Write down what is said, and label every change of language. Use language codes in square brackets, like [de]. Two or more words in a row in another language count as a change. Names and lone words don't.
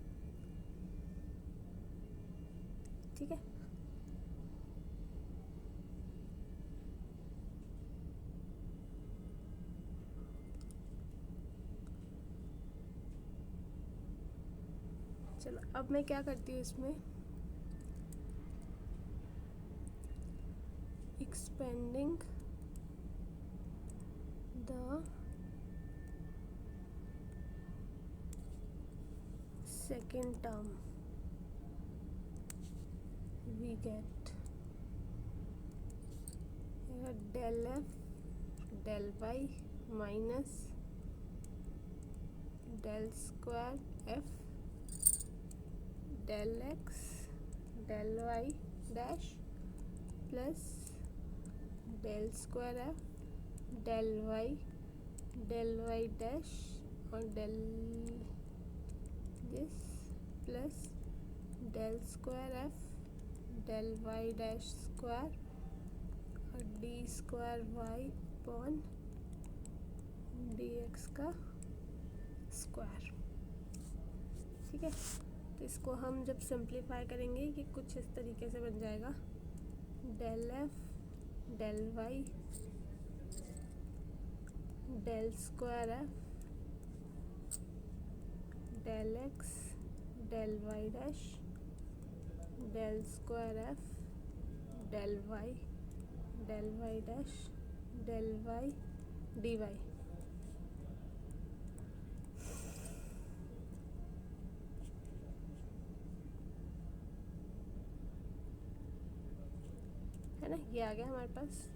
[hi] ठीक है, चलो अब मैं क्या करती हूँ इसमें, [en] expanding the second term, we get here del f del y minus del square f del x del y dash plus del square f del y dash और del this plus del square f del y dash square और d square y upon dx का स्क्वायर। [hi] ठीक है, तो इसको हम जब सिंप्लीफाई करेंगे ये कुछ इस तरीके से बन जाएगा [en] del f del y del square f del x del y dash del square f del y dash del y dy। [hi] है ना, ये आ गया हमारे पास।